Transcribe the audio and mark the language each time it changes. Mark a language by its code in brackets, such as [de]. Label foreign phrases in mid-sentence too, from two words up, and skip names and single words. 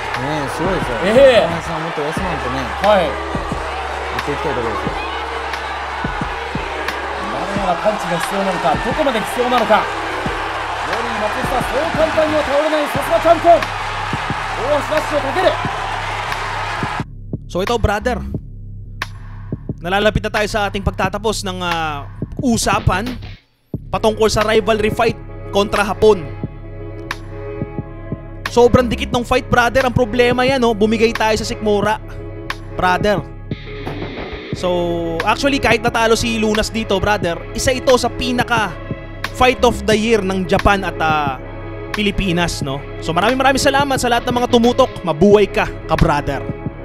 [ja] すごいですよ。大橋さんもっと休まんとね。はい。やっていきたいところですよ。まだまだパンチが必要なのか、どこまで必要なのか。ロリー松下、そう簡単には倒れない。さすがチャンピオン。大橋ラッシュをかける。 [tl] So ito brother, nalalapit na tayo sa ating pagtatapos ng usapan patungkol sa [en] rivalry fight [tl] kontra Hapon. Sobrang dikit ng [en] fight brother. [tl] Ang problema yan, bumigay tayo sa sikmura brother. So actually kahit natalo si Lunas dito brother, isa ito sa pinaka [en] fight of the year [tl] ng Japan at Pilipinas, no? So maraming salamat sa lahat ng mga tumutok. Mabuhay ka, ka brother.